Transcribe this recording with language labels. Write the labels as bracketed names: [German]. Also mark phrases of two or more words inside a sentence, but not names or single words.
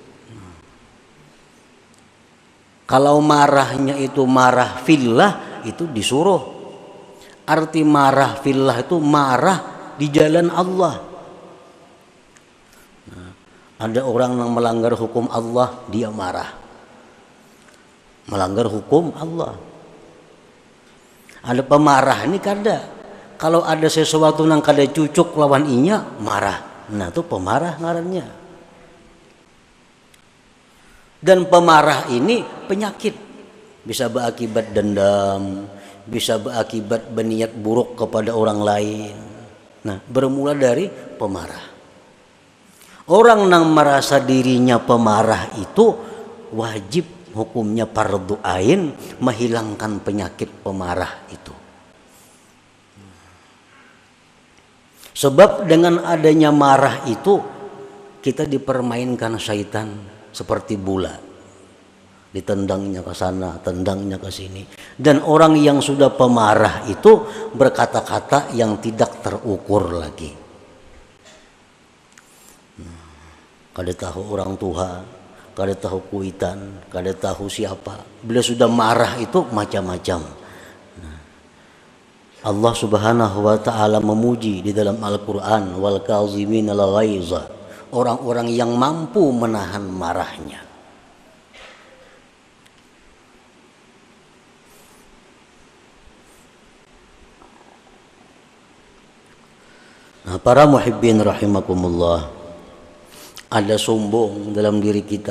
[Indonesian] Kalau marahnya itu marah fillah, itu disuruh. Arti marah fillah itu marah di jalan Allah. Nah, ada orang yang melanggar hukum Allah, dia marah. Melanggar hukum Allah. Ada pemarah ini kada. Kalau ada sesuatu yang [Banjar] kada cucuk lawan inya, [Indonesian] marah. Nah itu pemarah ngarannya. Dan pemarah ini penyakit, bisa berakibat dendam, bisa berakibat berniat buruk kepada orang lain. Nah bermula dari pemarah. Orang yang merasa dirinya pemarah itu wajib hukumnya [Arabic] فرض عين [Indonesian] menghilangkan penyakit pemarah itu. Sebab dengan adanya marah itu kita dipermainkan syaitan. Seperti bola, ditendangnya ke sana, tendangnya ke sini. Dan orang yang sudah pemarah itu berkata-kata yang tidak terukur lagi. [Banjar] Kada tahu orang tua, kada tahu kuitan, kada tahu siapa. [Indonesian] Bila sudah marah itu macam-macam. Allah [Arabic] سبحانه وتعالى [Indonesian] memuji di dalam Al-Quran, [Arabic] والكاظمين الغيظ, [Indonesian] orang-orang yang mampu menahan marahnya. Nah, para [Arabic] المحبين رحمكم الله, [Indonesian] ada sombong dalam diri kita.